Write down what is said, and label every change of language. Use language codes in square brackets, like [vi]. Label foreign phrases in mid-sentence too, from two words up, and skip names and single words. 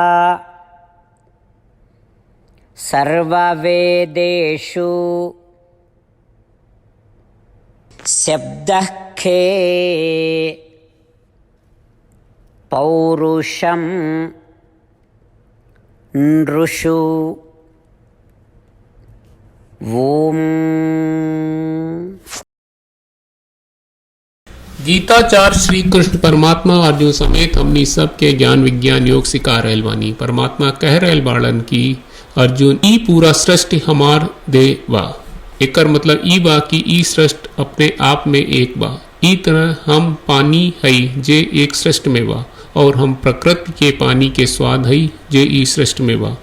[sa] सर्ववेदेषु शब्दः खे पौरुषं नृषु ओम। [bho] गीताचार्य श्री कृष्ण परमात्मा अर्जुन समेत हमनी सब के ज्ञान विज्ञान योग सिखा रहल बानी। परमात्मा कह रहल बाड़न की अर्जुन ई पूरा सृष्टि हमार दे बा। एकर मतलब ई बा कि ई सृष्टि अपने आप में एक बा। ई तरह हम पानी हई जे एक सृष्टि में बा और हम प्रकृति के पानी के स्वाद हई जे ई सृष्टि में बा।